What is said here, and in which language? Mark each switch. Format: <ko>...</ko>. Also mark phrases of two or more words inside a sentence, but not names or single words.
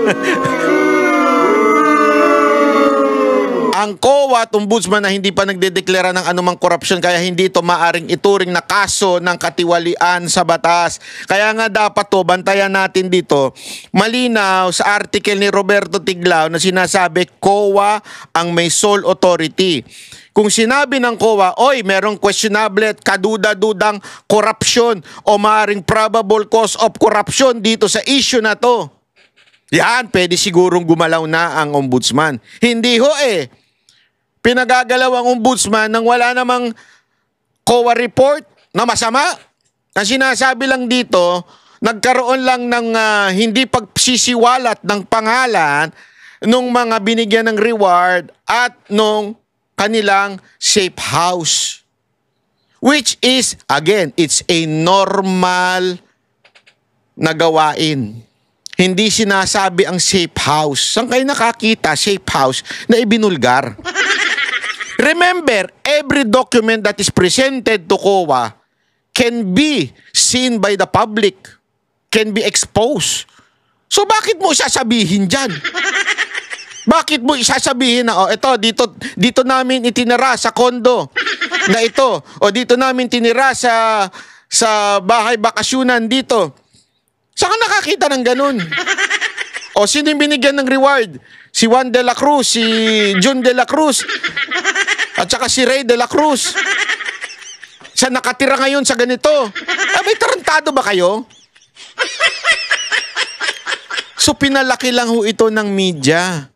<tl>Ang COA at ombudsman na hindi pa nagdedeklara ng anumang korupsyon kaya hindi ito maaring ituring na kaso ng katiwalian sa batas. Kaya nga dapat to, bantayan natin dito, malinaw sa article ni Roberto Tiglao na sinasabi COA ang may</tl> <en>sole authority.</en> <tl>Kung sinabi ng COA, oy, merong questionable at kaduda-dudang corruption o maaring</tl> <en>probable cause of corruption</en> <tl>dito sa issue na to, yan, pwede sigurong gumalaw na ang ombudsman. Hindi ho pinagagalaw ang ombudsman nang wala namang COA report na masama. Ang sinasabi lang dito, nagkaroon lang ng hindi pagsisiwalat ng pangalan nung mga binigyan ng reward at nung kanilang</tl> <en>safe house. Which is, again, it's a normal</en> <tl>na gawain. Hindi sinasabi ang</tl> <en>safe house.</en> <tl>Saan kayo nakakita</tl> <en>safe house</en> <tl>na ibinulgar?</tl> <en>Remember, every document that is presented to COA can be seen by the public, can be exposed.</en> <tl>So bakit mo isasabihin dyan? Bakit mo isasabihin na, dito namin itinira sa kondo na ito, o dito namin tinira sa bahay bakasyunan dito. Saan ka nakakita ng ganun? O sino yung binigyan ng reward? Si Juan de la Cruz, si June de la Cruz, at saka si Ray de la Cruz. Siya nakatira ngayon sa ganito. May tarantado ba kayo? So pinalaki lang ho ito ng media.</tl>